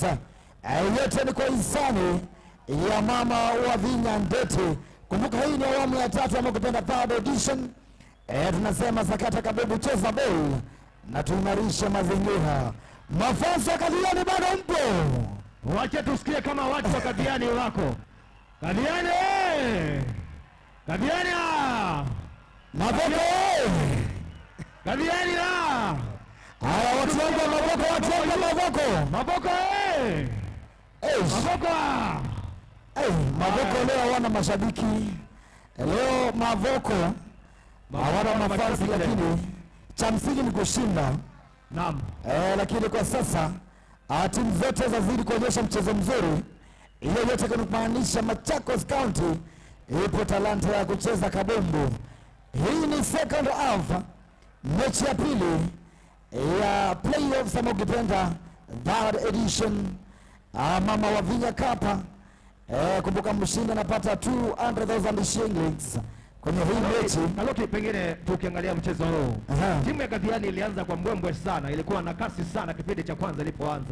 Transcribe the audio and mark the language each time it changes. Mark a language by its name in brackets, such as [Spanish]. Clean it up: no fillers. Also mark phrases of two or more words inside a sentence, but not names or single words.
[Swahili] Yote ni kwa hisani ya mama wa Vinya Ndete. Kumbuka hii ni awamu ya 3 ama kupenda [English] third edition. [Swahili] Tunasema sakata kabebe, cheza ball na tuimarisha mazingira. Mafansi wa Kathiani bado mpo? Wacha tusikie kama watu wa Kathiani wako. Kathiani! Kathiani! Mavoko! Kathiani! Haya, watu wangu wa Mavoko, watu wangu wa Mavoko! Mavoko! Mavoko! Mavoko leo hawana mashabiki. Leo Mavoko hawana mafansi, lakini cha msingi ni kushinda. Naam. Lakini kwa sasa timu zote zazidi kuonyesha mchezo mzuri. Hiyo yote kunamaanisha Machakos County ipo talanta ya kucheza kabumbu. Hii ni [English] second half, [Swahili] mechi ya pili ya playoffs ama ukipenda [English] third edition. [Swahili] Mama wa Vinya Cup. Kumbuka mshindi anapata 200,000 shillings kwenye hii mechi. Kaloki, pengine tukiangalia mchezo huu, timu ya Kathiani ilianza kwa mbwembwe sana, ilikuwa na kasi sana kipindi cha kwanza ilipoanza,